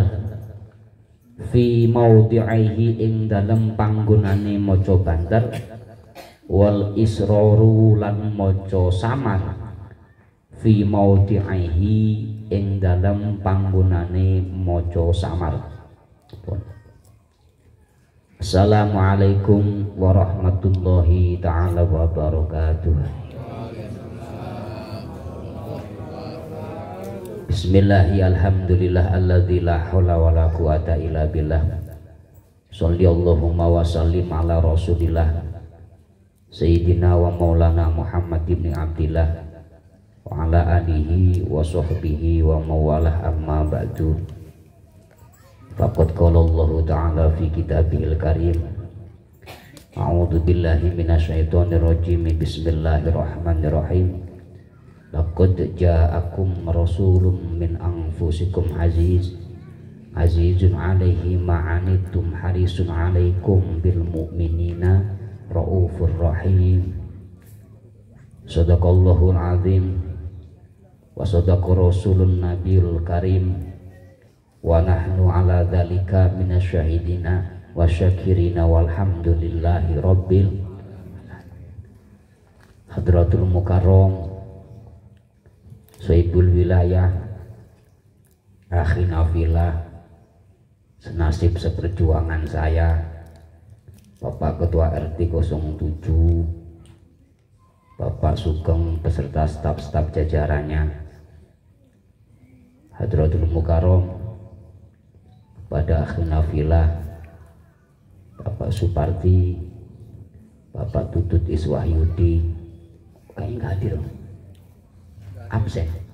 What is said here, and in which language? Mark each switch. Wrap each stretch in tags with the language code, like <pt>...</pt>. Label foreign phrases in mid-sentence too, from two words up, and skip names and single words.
<ar>في موضعه</ar> <jv>ing dalem panggonane maca banter.</jv> <ar>والإسرار</ar> <jv>lan maca samar.</jv> <ar>في موضعه</ar> <jv>ing dalem panggonane maca samar.</jv> <ar>السلام عليكم ورحمة الله تعالى وبركاته. بسم الله الحمد لله الذي لا حول ولا قوة إلا بالله. صل اللهم وسلم على رسول الله سيدنا ومولانا محمد بن عبد الله وعلى آله وصحبه ومن والاه أما بعد. فقد قال الله تعالى في كتابه الكريم. أعوذ بالله من الشيطان الرجيم. بسم الله الرحمن الرحيم لقد جاءكم رسول من أنفسكم عزيز عليه ما عنتم حريص عليكم بالمؤمنين رءوف رحيم. صدق الله العظيم وصدق رسوله النبي الكريم ونحن على ذلك من الشاهدين والشاكرين والحمد لله رب حضرة المكرم صاحب الولاية, أخينا في الله,</ar> <id>senasib seperjuangan saya, Bapak Ketua RT 07, Bapak Sugeng beserta staf-staf jajarannya,</id> <ar>حضرة المكرم,</ar> <id>pada</id> <ar>أخينا في الله,</ar> <id>Bapak Suparti, Bapak Tutut Iswahyudi, kayak nggak hadir, absen.</id>